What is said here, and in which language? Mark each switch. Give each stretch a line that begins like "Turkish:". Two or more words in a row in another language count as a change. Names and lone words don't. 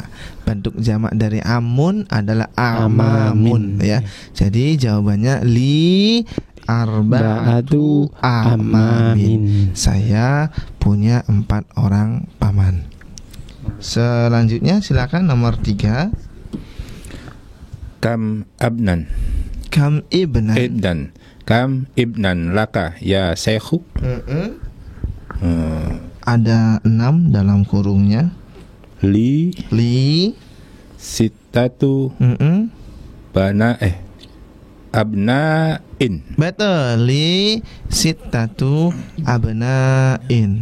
Indonesian: Bentuk jamak dari amun adalah amamun ya. Jadi jawabannya
Arabic: لي أربعة أعمام.
Indonesian: Saya punya 4 orang paman. Selanjutnya silakan nomor 3.
Arabic: كم ابناً. كم ابناً. كم ابناً لك يا شيخ.
Indonesian: Ada 6 dalam kurungnya.
Arabic: لي ستة أبناء. Betul. لي ستة أبناء.